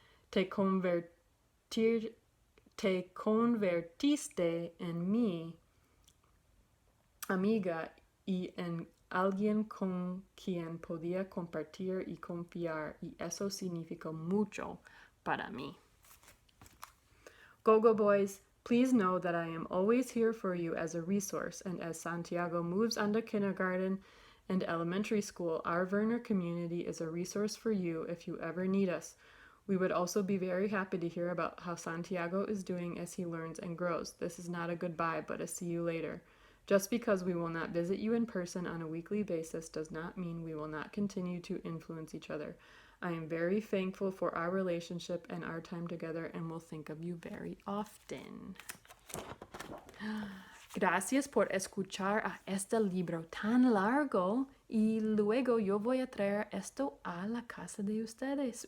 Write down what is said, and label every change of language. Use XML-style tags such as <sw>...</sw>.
<es>Te convertiste en mi amiga y en alguien con quien podía compartir y confiar, y eso significó mucho para mí.</es> <en>Go-Go Boys, please know that I am always here for you as a resource, and as Santiago moves on to kindergarten and elementary school, our Werner community is a resource for you if you ever need us. We would also be very happy to hear about how Santiago is doing as he learns and grows. This is not a goodbye, but a see you later. Just because we will not visit you in person on a weekly basis does not mean we will not continue to influence each other. I am very thankful for our relationship and our time together and will think of you very often.</en> <es>Gracias por escuchar a este libro tan largo y luego yo voy a traer esto a la casa de ustedes.</es>